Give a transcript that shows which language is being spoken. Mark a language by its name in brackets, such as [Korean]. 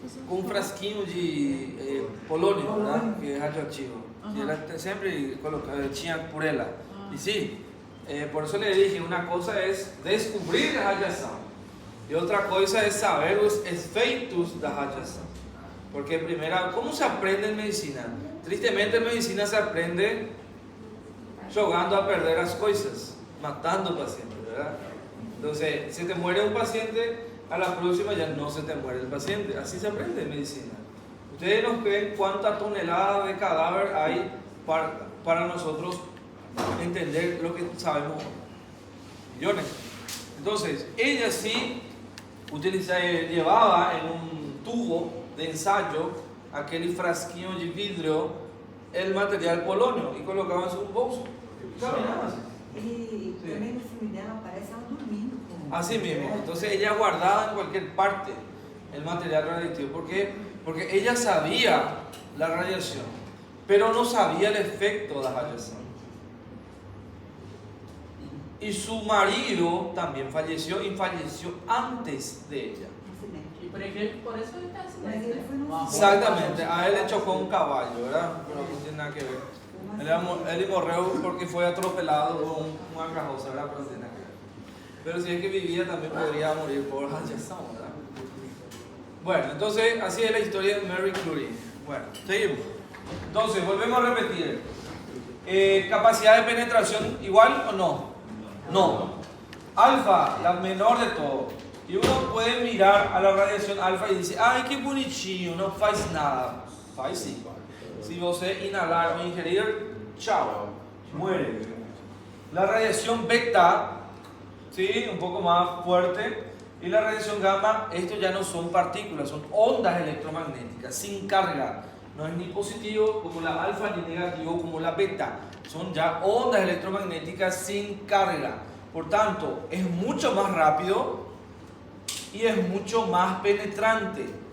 [Portuguese] Com um frasquinho de polônio, né? Que é radioativo. E ela sempre colocava, tinha por ela. E sim, por isso [Spanish] le dije, [Portuguese] uma coisa é descobrir a radiação e outra coisa é saber os efeitos da radiação. Porque primeiro, como se aprende em medicina? [Spanish] Tristemente, en medicina se aprende jugando a perder las cosas, matando pacientes, ¿verdad? Entonces, si te muere un paciente, a la próxima ya no se te muere el paciente. Así se aprende en medicina. Ustedes nos ven cuántas toneladas de cadáver hay para nosotros entender lo que sabemos. Millones. Entonces, ella sí llevaba en un tubo de ensayo aquel frasquinho de vidrio el material polonio y colocaba en su bolso. Caminaba así. [Portuguese] E também no filme dela aparece ela dormindo. [Spanish] Así mismo. Entonces ella guardaba en cualquier parte el material radiactivo. ¿Por qué? Porque ella sabía la radiación, pero no sabía el efecto de la radiación. Y su marido también falleció y falleció antes de ella. Y por eso [Portuguese] ele está acidente. [Spanish] Exactamente, a él le chocó un caballo, ¿verdad? Pero no tiene nada que ver. Él [Portuguese] morreu [Spanish] porque fue atropelado con una carroza, ¿verdad? Pero no tiene nada que ver. Pero si es que vivía también podría morir por radiación, ¿verdad? Bueno, entonces así es la historia de Marie Curie. Bueno, seguimos. Entonces, volvemos a repetir. ¿Capacidad de penetración igual o no? No. Alfa, la menor de todo. Y uno puede mirar a la radiación alfa y dice, ay, qué [Portuguese] bonitinho, no faz nada. Faz sí. Si você inhalar o ingerir, [Spanish] chao, muere. La radiación beta, sí, un poco más fuerte. Y la radiación gamma, esto ya no son partículas, son ondas electromagnéticas, sin carga. No es ni positivo como la alfa ni negativo como la beta. Son ya ondas electromagnéticas sin carga. Por tanto, es mucho más rápido y es mucho más penetrante.